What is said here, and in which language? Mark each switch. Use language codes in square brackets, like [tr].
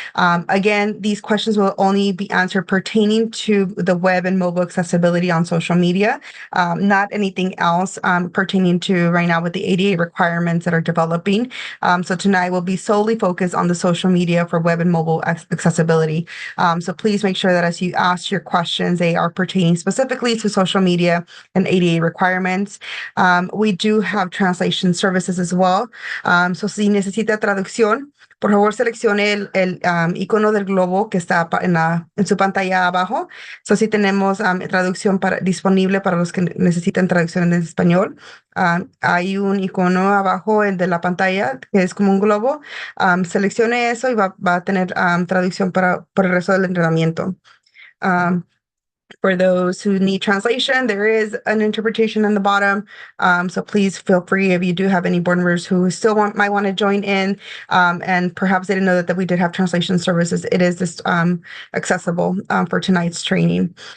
[en] Again, these questions will only be answered pertaining to the web and mobile accessibility on social media, not anything else pertaining to right now with the ADA requirements that are developing. So tonight will be solely focused on the social media for web and mobile accessibility. So please make sure that as you ask your questions, they are pertaining specifically to social media and ADA requirements. We do have translation services as well. [es] So si necesita traducción, por favor, seleccione el icono del globo que está en su pantalla abajo. So, sí tenemos traducción disponible para los que necesitan traducción en español. Hay un icono abajo de la pantalla que es como un globo. Seleccione eso y va a tener traducción por el resto del entrenamiento. [en] For those who need translation, there is an interpretation in the bottom. So please feel free if you do have any board members who still might want to join in, and perhaps they didn't know that we did have translation services. It is this accessible for tonight's training.